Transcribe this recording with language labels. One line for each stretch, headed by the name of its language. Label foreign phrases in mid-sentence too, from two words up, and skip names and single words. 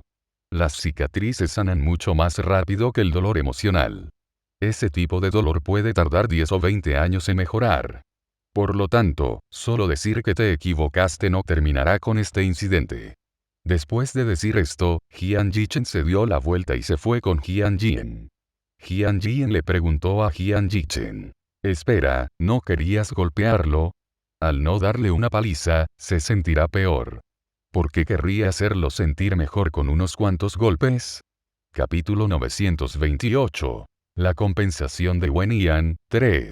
Spanish: Las cicatrices sanan mucho más rápido que el dolor emocional. Ese tipo de dolor puede tardar 10 o 20 años en mejorar. Por lo tanto, solo decir que te equivocaste no terminará con este incidente. Después de decir esto, Jian Yichen se dio la vuelta y se fue con Jian Jin. Jian Jin le preguntó a Jian Yichen. Espera, ¿no querías golpearlo? Al no darle una paliza, se sentirá peor. ¿Por qué querría hacerlo sentir mejor con unos cuantos golpes? Capítulo 928. La compensación de Wen. 3.